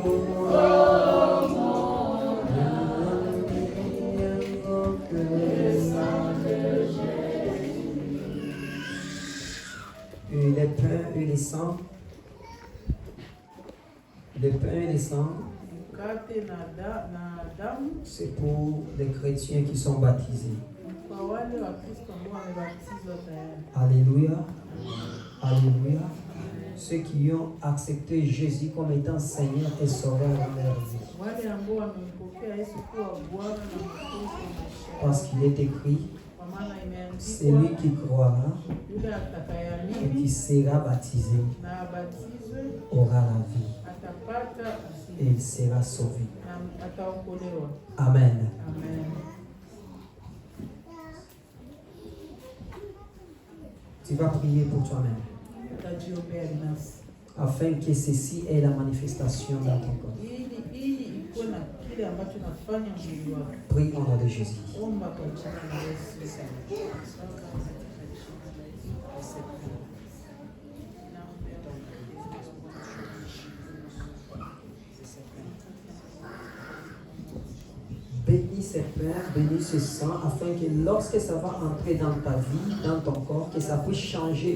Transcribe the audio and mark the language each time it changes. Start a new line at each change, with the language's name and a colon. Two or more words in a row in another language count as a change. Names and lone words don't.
French: Oh, mon ami, invoque le sang de Jésus. Et les pains et les sangs. Le pain et les sangs,
Swahili: Mkate na damu
French: c'est pour les chrétiens qui sont baptisés.
Swahili: kwa wale wa Kristo ambao wamebatizwa tayari.
French: Alléluia. Alléluia. Ceux qui ont accepté Jésus comme étant Seigneur et Sauveur dans leur vie.
Swahili: Wale ambao wamempokea Yesu kuwa Bwana na Mwokozi wa maisha yao.
French: Parce qu'il est écrit,
Swahili: Kwa maana
French: celui
Swahili: imeandikwa,
French: qui croira
Swahili: yule
French: et
Swahili: atakayeamini
French: qui sera baptisé
Swahili: na abatizwe
French: aura la vie
Swahili: atapata
French: et il sera sauvé.
Swahili: na ataokolewa. Amen. Amen.
French: Tu vas prier pour toi-même
Swahili: Utajiombea binafsi
French: afin que ceci ait la manifestation dans ton corps.
Swahili: ili ikuwe na kile ambacho nafanya mwili wako.
French: Prie au nom de Jésus.
Swahili: Omba kwa jina la Yesu.
French: Bénis ces pains, bénis ce sang, afin que lorsque ça va entrer dans ta vie, dans ton corps, que ça puisse changer.